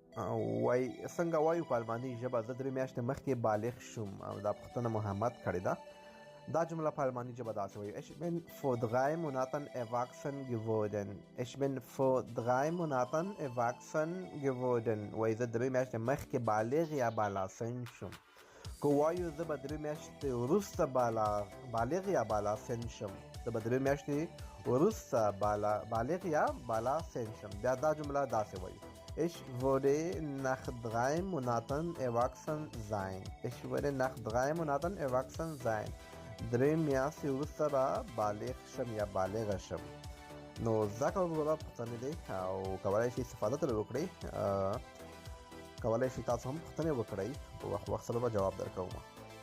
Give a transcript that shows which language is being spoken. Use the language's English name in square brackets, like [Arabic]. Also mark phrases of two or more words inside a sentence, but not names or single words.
[Pashto] وای څنګه وایو په الماني ژبه زه 3 میاشتې مخکې بالغ شوم او دا پوښتنه محمد کړې ده. دا جمله په الماني ژبه داسې وایي [German] Ich bin vor 3 Monaten erwachsen geworden. Ich bin vor 3 Monaten erwachsen geworden. [Pashto] وایي زه 3 میاشتې مخکې بالغ یا بالاسن شوم. که وایو زه به 3 میاشتې وروسته بالغ یا بالاسن شم، زه به 3 میاشتې وروسته بالغ یا بالاسن شم، بیا دا جمله داسې وایي [German] Ich würde nach 3 Monaten erwachsen sein. Ich würde nach 3 Monaten erwachsen sein. [Pashto] 3 میاشتې وروسته به بالغ شم یا بالغه شم. نو زده کوونکو پوښتنې دي او کولی شي استفاده ترې وکړئ. کولی شي تاسو هم پوښتنې وکړئ، په وخت سره به جواب درکوم.